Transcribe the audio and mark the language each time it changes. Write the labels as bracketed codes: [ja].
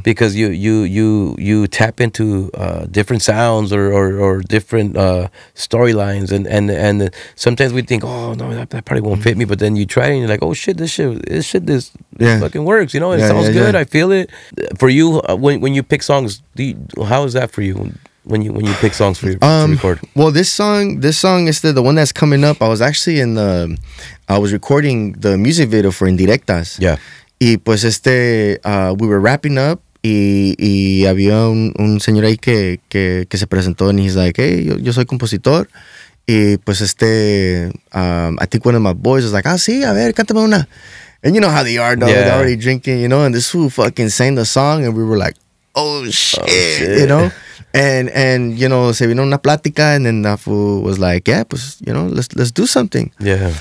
[en] Because you tap into different sounds or different storylines, and sometimes we think, oh no, that probably won't fit me, but then you try it and you're like, oh shit, this fucking works, you know. It sounds good. I feel it. For you, when you pick songs, how is that for you? When you pick songs for to record? Well, this song is the one that's coming up. I was actually I was recording the music video for Indirectas. Yeah. [es] Y pues [en] we were wrapping up [es] y había un señor ahí que se presentó [en] and he's like, hey, [es] yo soy compositor. Y pues [en] I think one of my boys was like, [es] sí, a ver, cántame una. [en] And you know how they are, though. They're already drinking, you know, and this fool fucking sang the song and we were like, oh shit. You know? And you know, [es] se vino una plática, [en] and then that fool was like, yeah, pues, you know, let's do something. Yeah.